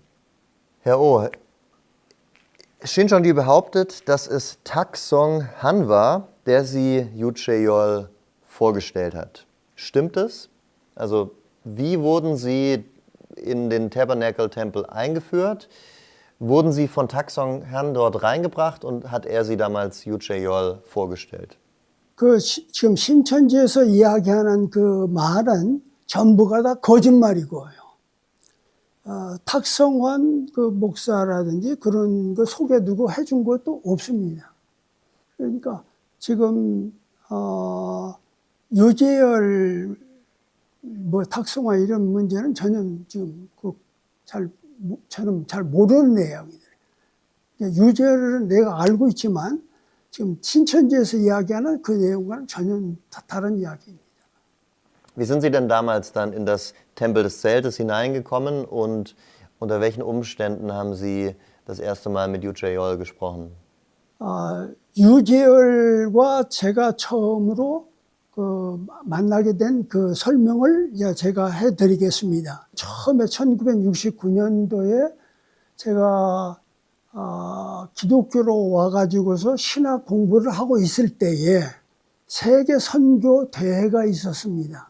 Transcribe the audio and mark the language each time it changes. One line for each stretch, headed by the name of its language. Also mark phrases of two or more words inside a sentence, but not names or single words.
German: Herr Oh, Shincheonji behauptet, dass es Tak Song-han war, der sie Yoo Chae-yeol vorgestellt hat. Stimmt es? Also wie wurden sie in den Tabernacle-Tempel eingeführt? Wurden sie von Tak Song-han dort reingebracht und hat er sie damals Yoo Chae-yeol vorgestellt?
Korean: 지금 신천지에서 이야기하는 그 말은 전부가 다 거짓말이고요. 탁성환 그 목사라든지 그런 거 소개 누구 해준 것도 없습니다. 그러니까 지금 유재열 탁성환 이런 문제는 전혀 지금 저는 잘 모르는 내용이에요. 유재열은 내가 알고 있지만 지금 신천지에서 이야기하는 그 내용과는 전혀 다른 이야기입니다.
German: Wie sind Sie denn damals dann in das Tempel des Zeltes hineingekommen und unter welchen Umständen haben Sie das erste Mal mit Yoo Chae-yeol gesprochen?
Korean: 유재열과 제가 처음으로 만나게 된 그 설명을 제가 해드리겠습니다. 처음에 1969년도에 제가 기독교로 와가지고서 신학 공부를 하고 있을 때에 세계 선교 대회가 있었습니다.